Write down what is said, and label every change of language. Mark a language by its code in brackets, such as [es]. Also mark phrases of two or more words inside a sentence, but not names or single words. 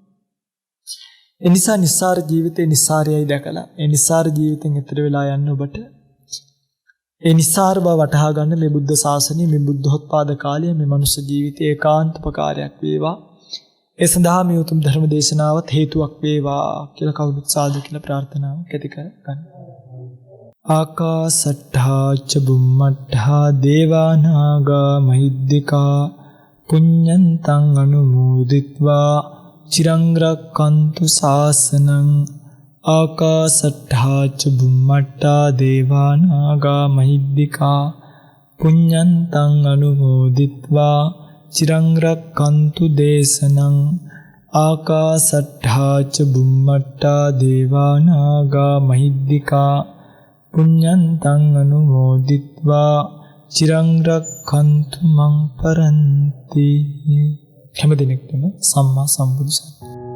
[si] ඒ නිසා නිස්සාර ජීවිතේ නිස්සාරයයි දැකලා ඒ නිස්සාර ජීවිතෙන් එතර වෙලා යන්න ඔබට ඒ නිස්සාර බව වටහා ගන්න මේ බුද්ධ ශාසනය මේ බුද්ධෝත්පාද කාලය මේ මනුෂ්‍ය ජීවිතයේ ඒකාන්තපකාරයක් වේවා. ඒ සඳහා මේ උතුම් ධර්ම දේශනාවත් හේතුවක් වේවා කියලා කවුරුත් සාදු කියලා ප්‍රාර්ථනාවක් ඇති කර ගන්න. [pi] ආකාසට්ඨා ච බුම්මට්ඨා දේවා නාග මහිද්దికා පුඤ්ඤන්තං අනුමෝදිත්වා චිරං රක්ඛන්තු ශාසනං. ආකාසට්ඨා ච බුම්මට්ඨා දේවා නාග මහිද්దికා පුඤ්ඤන්තං අනුමෝදිත්වා චිරං රක්ඛන්තු දේශනං ආකාසට්ඨා ච බුම්මට්ඨා දේවා නාග මහිද්దికා පුඤ්ඤන්තං අනුමෝදිත්වා චිරං රක්ඛන්තු මං පරන්ති. [si] හැම දිනෙකටම සම්මා සම්බුදු සරණයි.